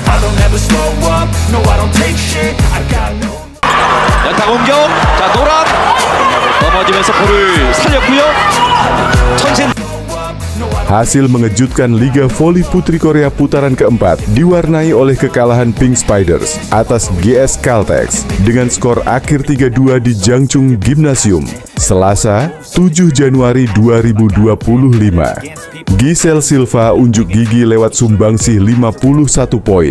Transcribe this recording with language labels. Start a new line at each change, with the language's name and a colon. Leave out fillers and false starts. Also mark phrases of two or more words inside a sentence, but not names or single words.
English: I'll never slow up, no I don't take shit, I got no.
Korean: 연타 공격, 자 노란 넘어지면서 볼을 살렸고요. 천신.
Indonesian: Hasil mengejutkan Liga Voli Putri Korea putaran keempat diwarnai oleh kekalahan Pink Spiders atas GS Caltex dengan skor akhir 3-2 di Jangchung Gymnasium, Selasa, 7 Januari 2025. Giselle Silva unjuk gigi lewat sumbangsih 51 poin.